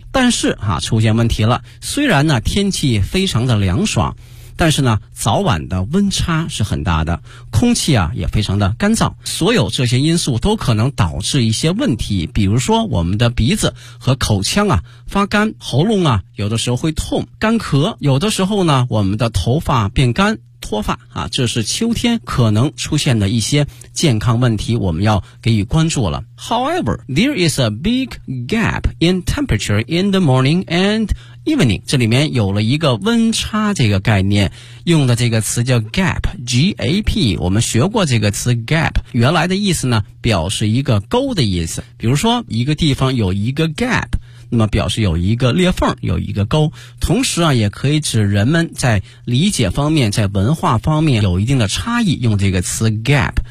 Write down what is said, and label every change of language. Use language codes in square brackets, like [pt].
[zh] 但是哈，出现问题了，虽然呢天气非常的凉爽，但是呢早晚的温差是很大的，空气啊也非常的干燥，所有这些因素都可能导致一些问题，比如说我们的鼻子和口腔啊发干，喉咙啊有的时候会痛，干咳，有的时候呢我们的头发变干，脱发啊，这是秋天可能出现的一些健康问题，我们要给予关注了。 [en] However, there is a big gap in temperature in the morning and evening. [zh] 这里面有了一个温差这个概念，用的这个词叫 gap, G-A-P, 我们学过这个词 gap, 原来的意思呢表示一个沟的意思，比如说一个地方有一个 gap,那么表示有一个裂缝，有一个沟，同时啊也可以指人们在理解方面，在文化方面有一定的差异，用这个词 gap。